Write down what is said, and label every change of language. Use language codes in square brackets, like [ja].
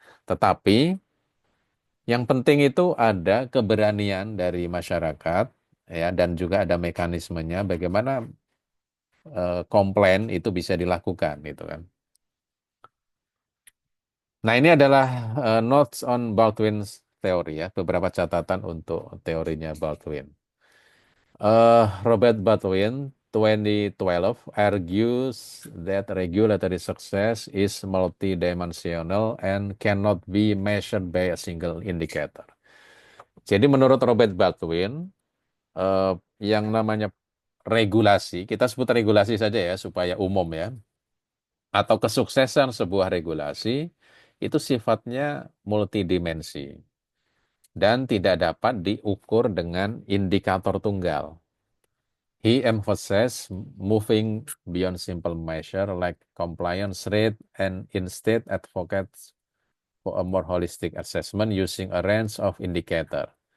[id] Tetapi yang penting itu ada keberanian dari masyarakat ya dan juga ada mekanismenya bagaimana komplain itu bisa dilakukan gitu kan. Nah, ini adalah [en] notes on Baldwin's [id] teori ya, beberapa catatan untuk teorinya Baldwin. [en] Robert Baldwin 2012 argues that regulatory success is multidimensional and cannot be measured by a single indicator. [id] Jadi menurut Robert Baldwin, eh, yang namanya regulasi, kita sebut regulasi saja ya supaya umum ya, atau kesuksesan sebuah regulasi itu sifatnya multidimensi dan tidak dapat diukur dengan indikator tunggal. [en] He emphasized moving beyond simple measure like compliance rate and instead advocates for a more holistic assessment using a range of indicator.